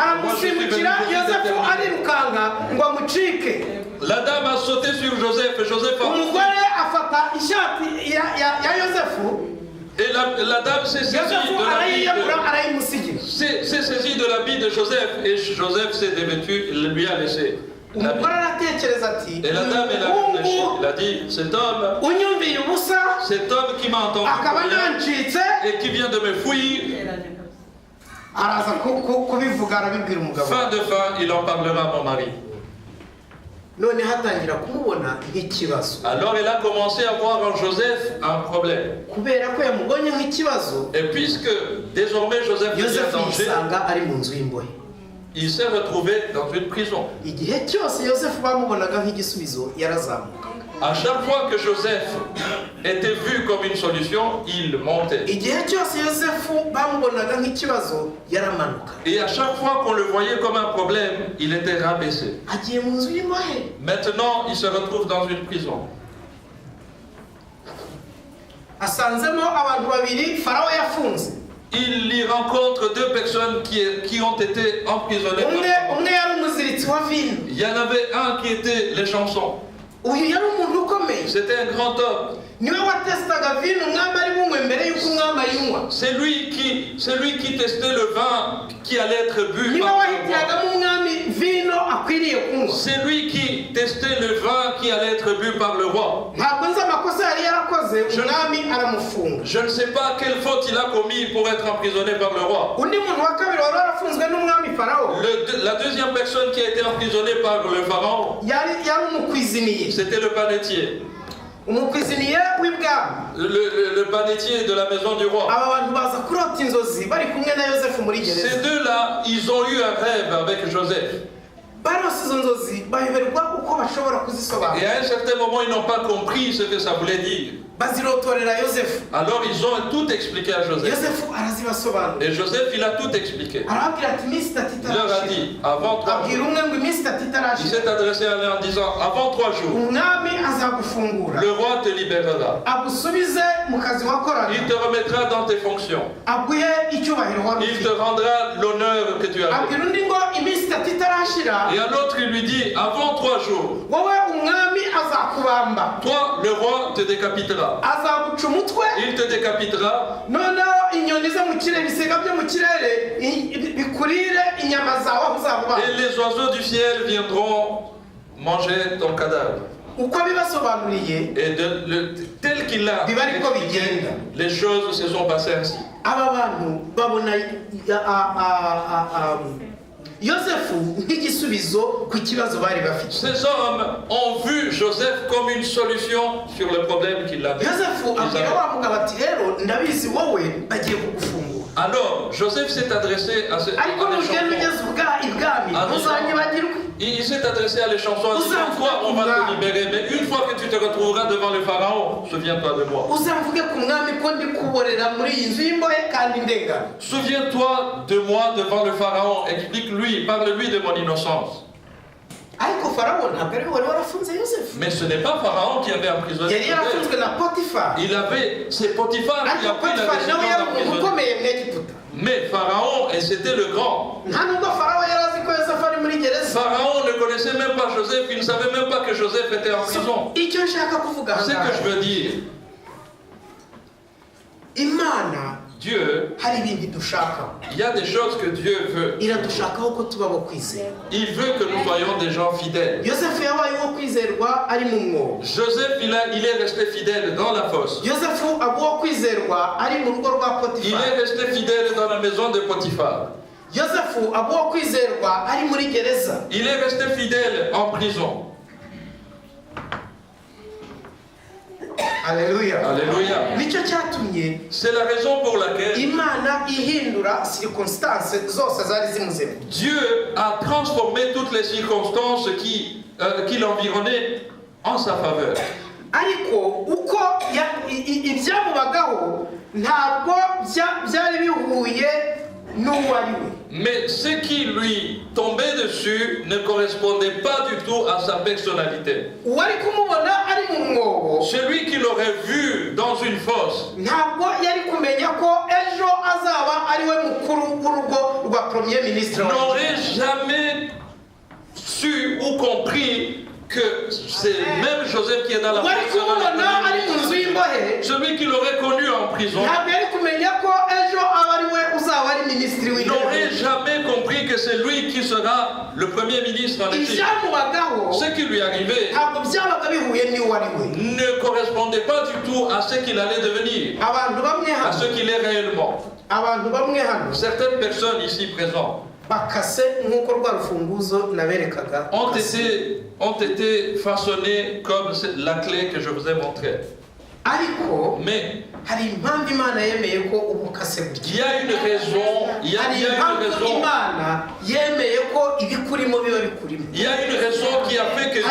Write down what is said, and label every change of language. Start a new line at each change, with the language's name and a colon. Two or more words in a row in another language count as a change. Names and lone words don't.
French: Moi, je suis venu la dame a sauté sur Joseph et Joseph et la dame s'est saisie de l'habit de Joseph et Joseph s'est dévêtu, lui a laissé.
Kinyarwanda: umugore aratekereza ati
French: Et la dame, elle a réfléchi. Elle a dit, cet homme qui m'a entendu
Kinyarwanda: akaba nancitse
French: et qui vient de me fuir,
Kinyarwanda: araza kubivuga arabibwira umugabo.
French: fin de fin, il en parlera à mon mari.
Kinyarwanda: None hatangira kumubona nk'ikibazo.
French: Alors elle a commencé à voir en Joseph un problème.
Kinyarwanda: Kubera ko yamubonye nk'ikibazo,
French: Et puisque désormais Joseph était en danger,
Kinyarwanda: yisanga ari mu nzu y'imbohe.
French: il s'est retrouvé dans une prison.
Kinyarwanda: Igihe cyose Yosefu bamubonaga nk'igisubizo yarazamuka.
French: À chaque fois que Joseph était vu comme une solution, il montait.
Kinyarwanda: Igihe cyose Yosefu bamubonaga nk'ikibazo yaramanuka.
French: Et à chaque fois qu'on le voyait comme un problème, il était rabaissé.
Kinyarwanda: Agiye mu nzu y'imbohe.
French: Maintenant, il se retrouve dans une prison.
Kinyarwanda: Asanzemo abantu babiri Farawo yafunze.
French: Il y rencontre deux personnes qui ont été emprisonnées.
Kinyarwanda: Umwe yari umuziritsi wa vino.
French: Il y en avait un qui était les chansons.
Kinyarwanda: Uyu yari umuntu ukomeye.
French: C'était un grand homme.
Kinyarwanda: Niwe watestaga vino umwami ari bunywe mbere y'uko umwami ayinywa.
French: C'est lui qui testait le vin qui allait être bu.
Kinyarwanda: Niwe wahitiragamo umwami vino akwiriye kunywa.
French: C'est lui qui testait le vin qui allait être bu par le roi.
Kinyarwanda: Ntabwo nzi amakosa yari yarakoze umwami aramufunga.
French: Je ne sais pas quelle faute il a commis pour être emprisonné par le roi.
Kinyarwanda: Undi muntu wa kabiri wari warafunzwe n'umwami Farawo.
French: La deuxième personne qui a été emprisonnée par le pharaon,
Kinyarwanda: yari umukwiziniye.
French: c'était le panetier.
Kinyarwanda: Umukwiziniye w'ibwami.
French: Le panetier de la maison du roi.
Kinyarwanda: Aba bantu baza kurota inzozi bari kumwe na Yosefu muri gereza.
French: Ces deux-là, ils ont eu un rêve avec Joseph.
Kinyarwanda: Barose izo nzozi bayoberwa uko bashobora kuzisobanura.
French: Et à un certain moment, ils n'ont pas compris ce que ça voulait dire.
Kinyarwanda: Bazirotorera Yosefu.
French: Alors ils ont tout expliqué à Joseph.
Kinyarwanda: Yosefu arazibasobanura.
French: Et Joseph, il a tout expliqué.
Kinyarwanda: Arababwira ati iminsi itatu
French: Il leur a dit, avant 3
Kinyarwanda: abwira
French: jours.
Kinyarwanda: umwe ngo iminsi itatu
French: Il
Kinyarwanda: itarashira.
French: s'est adressé à l'un en disant, avant 3 jours,
Kinyarwanda: Umwami azagufungura.
French: le roi te libérera.
Kinyarwanda: Agusubize mu kazi wakoraga.
French: Il te remettra dans tes fonctions.
Kinyarwanda: Aguhe icyubahiro wari
French: Il
Kinyarwanda: ufite.
French: te rendra l'honneur que tu as fait.
Kinyarwanda: Abwira undi ngo iminsi itatu itarashira.
French: Et à l'autre, il lui dit, avant 3 jours,
Kinyarwanda: Wowe umwami azakubamba.
French: toi, le roi te décapitera.
Kinyarwanda: Azaguca umutwe.
French: Il te décapitera.
Kinyarwanda: Noneho inyoni zo mu kirere ibisiga byo mu kirere bikurire inyama zawe aho uzaba.
French: Et les oiseaux du ciel viendront manger ton cadavre.
Kinyarwanda: Uko bibasobanuriye
French: Et tel qu'il a
Kinyarwanda: biba ariko
French: expliqué,
Kinyarwanda: bigenda.
French: les choses se sont passées ainsi.
Kinyarwanda: Aba bantu babona Yosefu nk'igisubizo ku kibazo bari bafite.
French: Ces hommes ont vu Joseph comme une solution sur le problème qu'il avait.
Kinyarwanda: Yosefu abwira wa mugabo ati rero ndabizi wowe bagiye kugufungura.
French: Alors Joseph s'est adressé à ces
Kinyarwanda: Ariko nugenda ugeze ibwami ntuzanyibagirwe.
French: Il s'est adressé à les chansons en disant, toi on va te libérer, mais une fois que tu te retrouveras devant le pharaon, souviens-toi de moi.
Kinyarwanda: Uzamvuge ku mwami ko ndi kuborera muri iyi nzu y'imbohe kandi ndengana.
French: Souviens-toi de moi devant le pharaon, explique-lui, parle-lui de mon innocence.
Kinyarwanda: Ariko Farawo ntabwo ari we wari warafunze Yosefu.
French: Mais ce n'est pas Pharaon qui avait emprisonné
Kinyarwanda: Yari
French: Joseph.
Kinyarwanda: yarafunzwe na Potifa.
French: C'est Potiphar qui a
Kinyarwanda: Ariko
French: pris la
Kinyarwanda: Potifa
French: décision
Kinyarwanda: nawe yari umuntu
French: d'emprisonner.
Kinyarwanda: ukomeye mu Egiputa.
French: Mais Pharaon, et c'était le grand.
Kinyarwanda: Nta nubwo Farawo yari azi ko Yosefu ari muri gereza.
French: Pharaon ne connaissait même pas Joseph, il ne savait même pas que Joseph était en prison.
Kinyarwanda: Icyo nshaka kuvuga
French: C'est ce que je veux dire.
Kinyarwanda: Imana
French: Dieu,
Kinyarwanda: hari ibintu dushaka.
French: il y a des choses que Dieu veut.
Kinyarwanda: Iradushakaho ko tuba bo kwizera.
French: Il veut que nous soyons des gens fidèles.
Kinyarwanda: Yosefu yabaye uwo kwizerwa ari mu mwobo.
French: Joseph, il est resté fidèle dans la fosse.
Kinyarwanda: Yosefu aba uwo kwizerwa ari mu rugo rwa
French: Il
Kinyarwanda: Potifa.
French: est resté fidèle dans la maison de Potiphar.
Kinyarwanda: Yosefu aba uwo kwizerwa ari muri gereza.
French: Il est resté fidèle en prison.
Kinyarwanda: Alléluia.
French: Alléluia.
Kinyarwanda: Nicyo cyatumye
French: C'est la raison pour laquelle
Kinyarwanda: Imana ihindura circonstances zose zari zimuzemo.
French: Dieu a transformé toutes les circonstances qui l'environnaient en sa faveur.
Kinyarwanda: Ariko uko ibyamubagaho ntabwo byari bihuye n'uwo ari we.
French: Mais ce qui lui tombait dessus ne correspondait pas du tout à sa personnalité.
Kinyarwanda: Uwari kumubona ari mu mwobo
French: Celui qui l'aurait vu dans une fosse
Kinyarwanda: ntabwo yari kumenya ko ejo azaba ari we mukuru w'urugo rwa
French: premier ministre. n'aurait jamais su ou compris que c'est même Joseph qui est dans la
Kinyarwanda: Uwari
French: prison.
Kinyarwanda: kumubona ari mu nzu y'imbohe
French: Celui qui l'aurait connu en prison
Kinyarwanda: ntabwo yari kumenya ko ejo aba ari we uzaba ari minisitiri w'intebe.
French: n'aurait jamais compris que que c'est lui qui sera le premier ministre en Égypte.
Kinyarwanda: ibyamubagaho
French: Ce qui lui arrivait
Kinyarwanda: ntabwo byabaga bihuye n'iwo ari we.
French: ne correspondait pas du tout à ce qu'il allait devenir,
Kinyarwanda: Abantu bamwe
French: à ce
Kinyarwanda: hano
French: qu'il est réellement.
Kinyarwanda: abantu bamwe hano
French: Certaines personnes ici présentes
Kinyarwanda: bakase nk'uko rwa rufunguzo naberekaga
French: ont été façonnées comme la clé que je vous ai montrée.
Kinyarwanda: ariko
French: Mais
Kinyarwanda: hari impamvu Imana yemeye ko ubukase
French: il y a une raison, il y a
Kinyarwanda: hari
French: une
Kinyarwanda: impamvu
French: raison.
Kinyarwanda: Imana yemeye ko ibikurimo biba bikurimo.
French: Il y a une raison qui a fait que